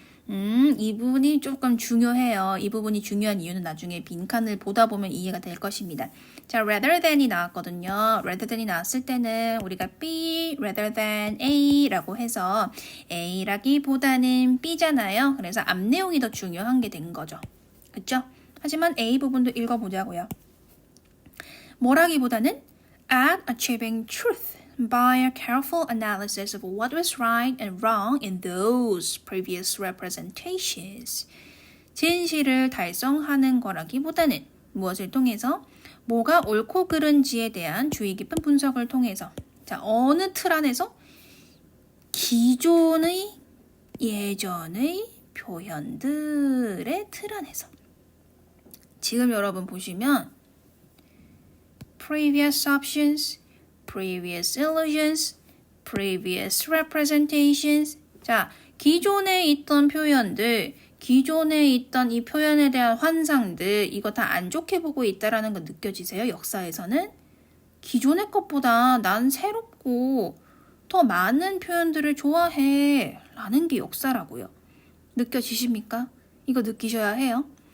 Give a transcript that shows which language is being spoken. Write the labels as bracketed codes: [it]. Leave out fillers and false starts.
[ko] 이 부분이 조금 중요해요. 이 부분이 중요한 이유는 나중에 빈칸을 보다 보면 이해가 될 것입니다. 자, rather than이 나왔거든요. rather than이 나왔을 때는 우리가 B rather than A라고 해서 A라기보다는 B잖아요. 그래서 앞 내용이 더 중요한 게 된 거죠. 그렇죠? 하지만 A 부분도 읽어보자고요. 뭐라기보다는 [en] at achieving truth by a careful analysis of what was right and wrong in those previous representations. [ko] 진실을 달성하는 거라기보다는 무엇을 통해서? 뭐가 옳고 그른지에 대한 주의 깊은 분석을 통해서. 자, 어느 틀 안에서? 기존의 예전의 표현들의 틀 안에서. 지금 여러분 보시면 [en] previous options, previous illusions, previous representations. [ko] 자, 기존에 있던 표현들, 기존에 있던 이 표현에 대한 환상들, 이거 다 안 좋게 보고 있다라는 거 느껴지세요? 역사에서는? 기존의 것보다 난 새롭고 더 많은 표현들을 좋아해 라는 게 역사라고요. 느껴지십니까? 이거 느끼셔야 해요.